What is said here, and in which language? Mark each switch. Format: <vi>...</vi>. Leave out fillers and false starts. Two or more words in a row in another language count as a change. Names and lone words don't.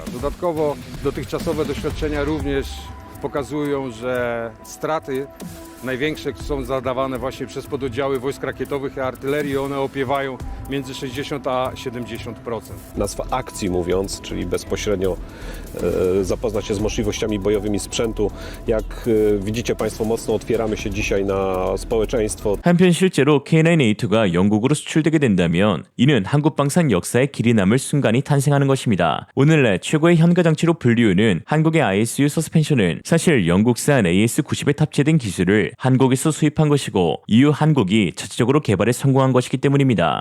<pl>Dodatkowo dotychczasowe doświadczenia również pokazują, że straty największe są zadawane właśnie przez pododdziały wojsk rakietowych i artylerii. One opiewają między 60 a 70%. Nazwa akcji mówiąc, czyli bezpośrednio zapoznać się z możliwościami bojowymi sprzętu. Jak widzicie Państwo, mocno otwieramy się dzisiaj na społeczeństwo.</pl> <ko>한편 실제로 K9A2가 영국으로 수출되게 된다면 이는 한국 방산 역사에 길이 남을 순간이 탄생하는 것입니다. 오늘날 최고의 현가 장치로 불리우는 한국의 ISU 서스펜션은 사실 영국산 AS-90에 탑재된 기술을 한국에서 수입한 것이고 이후 한국이 자체적으로 개발에 성공한 것이기 때문입니다.</ko>